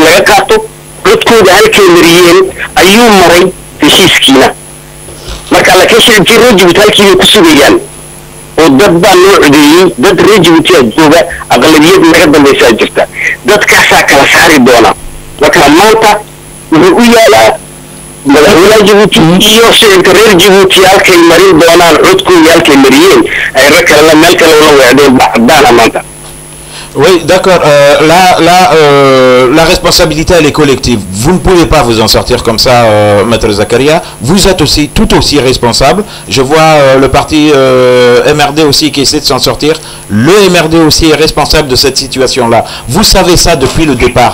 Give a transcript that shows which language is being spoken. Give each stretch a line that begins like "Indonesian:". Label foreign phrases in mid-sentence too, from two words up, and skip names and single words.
Somali: laga qaato codkooda halkay mariyeen ayuu maray heshiiskiina marka laakiin shicibkii Egypt halkii bay ku sugayaan oo dad baa loo codeeyey dad Egypt jooga aqlabiyad laga dambaysaa jirta dadkaasaa kala saari doona marka maanta wuxuu u yaalaa madaxweynaha Djibouti iyo shicibka reer Djibouti halkay marin doonaan codkooda halkay mariyeen ay rag kale meel kale la weecdeen bacdaana maanta.
French: Oui, d'accord. La responsabilité, elle est collective. Vous ne pouvez pas vous en sortir comme ça, Maître Zakaria. Vous êtes aussi tout aussi responsable. Je vois le parti MRD aussi qui essaie de s'en sortir. Le MRD aussi est responsable de cette situation-là. Vous savez ça depuis le départ.